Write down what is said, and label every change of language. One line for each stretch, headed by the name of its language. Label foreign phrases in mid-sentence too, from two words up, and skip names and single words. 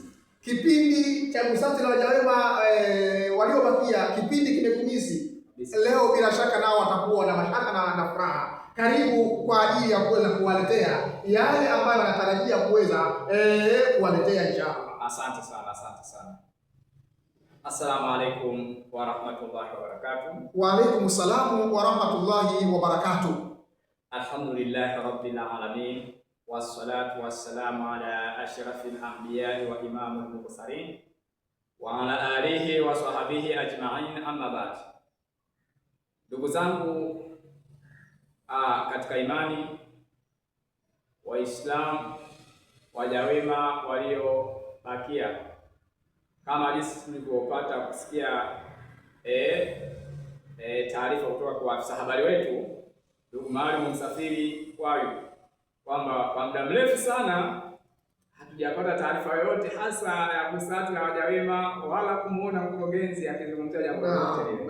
Swahili: Kipindi cha busati la waja wema waliobakia, kipindi kimekumisi. Leo bila shaka nao watakuwa na mashaka na furaha. Karibu kwa ajili ya kuweza kuwaletea yale ambayo wanatarajia kuweza kuwaletea inshallah. Asante sana.
Arabic: السلام عليكم ورحمة الله وبركاته. وعليكم السلام ورحمة الله وبركاته. الحمد لله رب العالمين والصلاة والسلام على أشرف الأنبياء وإمام المرسلين وعلى آله وصحبه أجمعين أما بعد.
Swahili: Ndugu zangu katika imani, Waislamu, waja wema waliobakia, kama jinsi tulivyopata kusikia taarifa kutoka kwa afisa habari wetu ndugu Maalim Msafiri Mkwayu kwamba kwa muda mrefu sana hatujapata taarifa yoyote hasa ya busati la waja wema wala kumuona mkurugenzi akizungumzia jambo lolote lile.